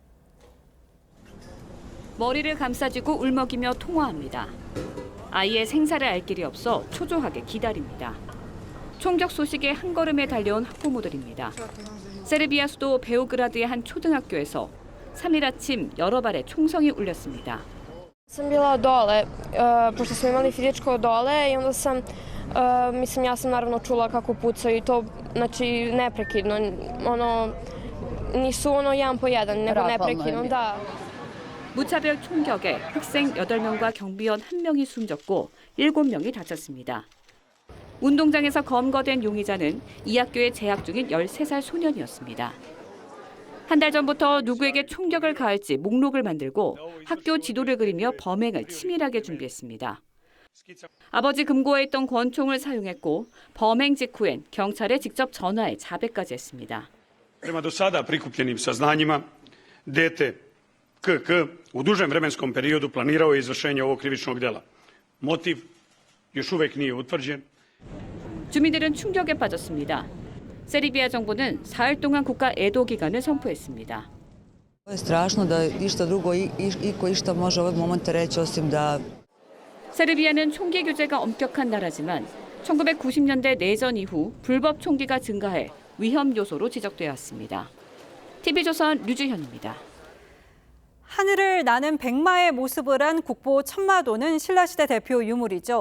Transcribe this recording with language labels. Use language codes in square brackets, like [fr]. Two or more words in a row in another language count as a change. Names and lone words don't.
[ko] 머리를 감싸쥐고 울먹이며 통화합니다. 아이의 생사를 알 길이 없어 초조하게 기다립니다. 총격 소식에 한 걸음에 달려온 학부모들입니다. 세르비아 수도 베오그라드의 한 초등학교에서 3일 아침 여러 발의 총성이 울렸습니다. [sr] Sam bila dole, pošto smo imali fizičko dole i onda sam, ja sam naravno čula kako pucaju i to, znači neprekidno, nisu jedan po jedan, nego neprekidno, da. [ko] 무차별 총격에 학생 8명과 경비원 1명이 숨졌고 7명이 다쳤습니다. 운동장에서 검거된 용의자는 이 학교에 재학 중인 13살 소년이었습니다. 한 달 전부터 누구에게 총격을 가할지 목록을 만들고 학교 지도를 그리며 범행을 치밀하게 준비했습니다. 아버지 금고에 있던 권총을 사용했고 범행 직후엔 경찰에 직접 전화해 자백까지 했습니다. [sr] Prema do sada prikupljenim saznanjima, dete KK u dužem vremenskom periodu planirao je izvršenje ovog krivičnog djela. Motiv još uvijek nije utvrđen. [ko] 주민들은 충격에 빠졌습니다. 세르비아 정부는 사흘 동안 국가 애도 기간을 선포했습니다. [sr] strašno da išta drugo iko išta može ovog momenta reći osim da [ko] 세르비아는 총기 규제가 엄격한 나라지만 1990년대 내전 이후 불법 총기가 증가해 위험 요소로 지적되어 왔습니다. TV조선 류주현입니다. 하늘을 나는 백마의 모습을 한 국보 천마도는 신라시대 대표 유물이죠.